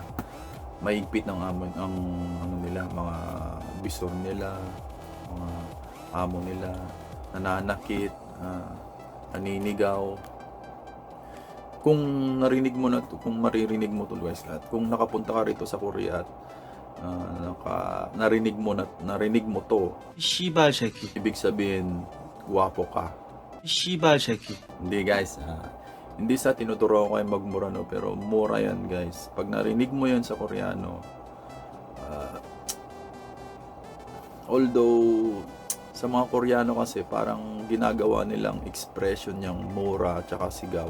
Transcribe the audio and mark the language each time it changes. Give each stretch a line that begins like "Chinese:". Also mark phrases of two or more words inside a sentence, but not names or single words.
Filipino: Mahigpit ng amo, ang ano nila, mga bisor nila, mga amo nila, nananakit, naninigaw. Kung narinig mo na to, kung maririnig mo to, guys, at kung nakapunta ka rito sa Korea at narinig mo to,
Korean: 씨발 새끼.
Filipino: ibig sabihin guwapo ka.
Korean: 씨발 새끼.
Filipino: Hindi, guys, hindi sa tinuturo ko kayo magmura, no, pero mura yan, guys. Pag narinig mo yan sa Koreano, although sa mga Koreano kasi parang ginagawa nilang expression yung mura at saka sigaw.